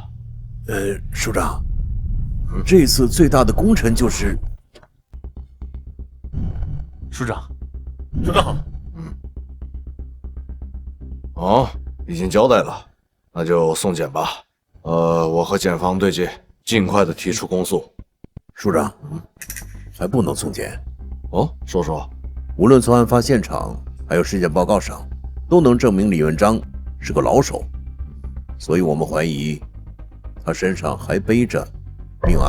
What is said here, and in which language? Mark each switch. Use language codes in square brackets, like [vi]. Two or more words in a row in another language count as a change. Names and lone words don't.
[zh] 署長，這次最大的功臣就是署長。署長好。哦，已經交代了，那就送檢吧。我和檢方對接，盡快的提出公訴。署長，還不能送檢。哦，說說。無論從案發現場還有屍檢報告上，都能證明李文章是個老手，所以我們懷疑他身上還背着命案。